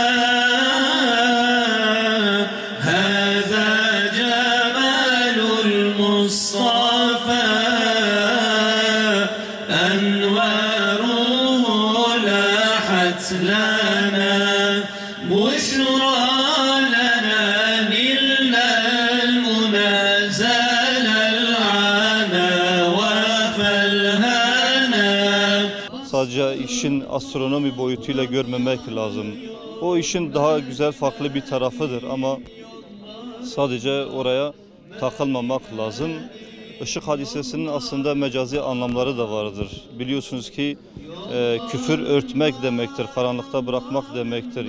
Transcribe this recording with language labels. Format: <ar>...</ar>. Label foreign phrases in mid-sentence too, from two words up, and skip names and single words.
<ar>هذا جمال المصطفى أنواره لاحت لنا بشرى لنا نلنا المنازل العنا وفالهنا.</ar> <tr>Sadece işin astronomi boyutuyla görmemek lazım. O işin daha güzel, farklı bir tarafıdır ama sadece oraya takılmamak lazım. Işık hadisesinin aslında mecazi anlamları da vardır. Biliyorsunuz ki küfür örtmek demektir, karanlıkta bırakmak demektir.</tr>